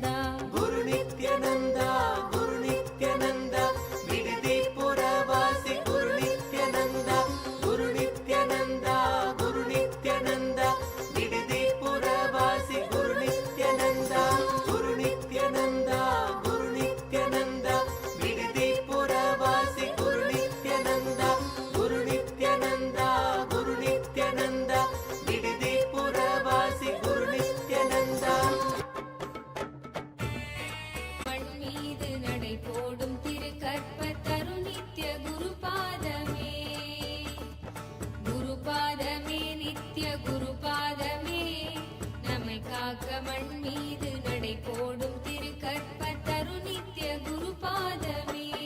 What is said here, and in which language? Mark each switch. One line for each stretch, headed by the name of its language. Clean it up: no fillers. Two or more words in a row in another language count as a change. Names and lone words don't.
Kannada: ಗುರು ನಿತ್ಯಾನಂದ ಗುರು ನಿತ್ಯಾನಂದ ಬಿಡದಿ ಪುರವಾಸಿ ಗುರು ನಿತ್ಯಾನಂದ ಗುರು ನಿತ್ಯಾನಂದ ಗುರು ನಿತ್ಯಾನಂದ ಬಿಡದಿ ಪುರವಾಸಿ ಗುರು ನಿತ್ಯಾನಂದ ಗುರು ನಿತ್ಯಾನಂದ ಗುರು ನಿತ್ಯಾನಂದ ಬಿಡದಿ ಪುರವಾಸಿ ಗುರು ನಿತ್ಯಾನಂದ ಗುರು ನಿತ್ಯಾನಂದ ಗುರು ನಿತ್ಯಾನಂದ ಬಿಡದಿ ಪುರವಾಸಿ ಗುರು ನಿತ್ಯಾನಂದ
Tamil: மண் மீது நடை போடும் திரு கற்பத்தரு நித்ய குருபாதமே குருபாதமே நித்ய குருபாதமே நம்மை காக்க மண் மீது நடை போடும் திரு கற்பத்தரு நித்ய குருபாதமே